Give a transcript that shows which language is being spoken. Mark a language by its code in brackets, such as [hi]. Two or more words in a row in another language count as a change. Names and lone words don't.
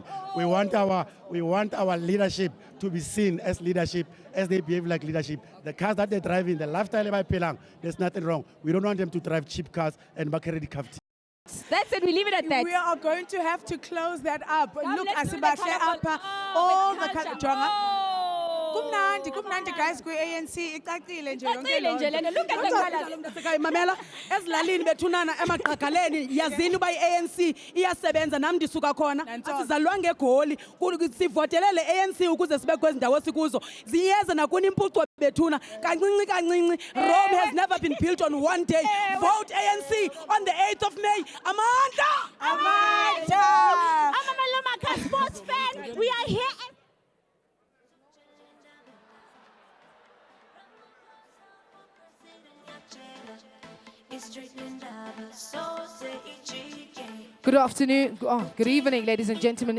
[en] We want our leadership to be seen as leadership, as they behave like leadership. The cars that they drive in, the lifestyle by Pelang, there's nothing wrong. We don't want them to drive cheap cars and Bakaredi captain. That's it, we leave it at that. We are going to have to close that up. Look, let's do the Asibahle colourful- apha, oh, all with the culture. [xh] Jonga. Kumnandi guys kwi-ANC icacile nje yonke loo nto. [en] Look at the colours. [xh] Mamela ezilalini bethunana emagqagaleni yazini uba i-ANC iyasebenza nam ndisuka khona asizalwanga egoli sivotele le ANC ukuze sibe kwezi ndawo sikuzo ziyeza nakuni impucuko bethuna kancinci [en] Rome has never been built on one day. Vote ANC on the 8th of May. Amanda! I'm a Maloma sports fan. We are here. Good afternoon, good evening, ladies and gentlemen.